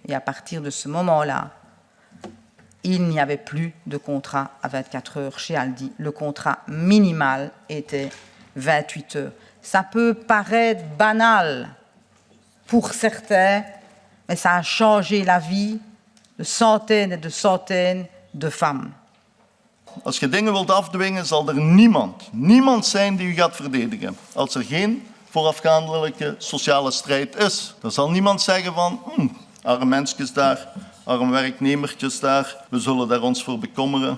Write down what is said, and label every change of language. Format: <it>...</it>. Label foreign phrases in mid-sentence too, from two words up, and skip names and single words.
<fr>Et à partir de ce moment-là, il n'y avait plus de contrat à 24 heures chez Aldi. Le contrat minimal était 28 heures. Ça peut paraître banal pour certains, mais ça a changé la vie de centaines et de centaines de femmes.</fr> <nl>Als je dingen wilt afdwingen, zal er niemand zijn die u gaat verdedigen. Als er geen voorafgaandelijke sociale strijd is. Dan zal niemand zeggen van, arme mensjes daar, arme werknemertjes daar, we zullen daar ons voor bekommeren.</nl>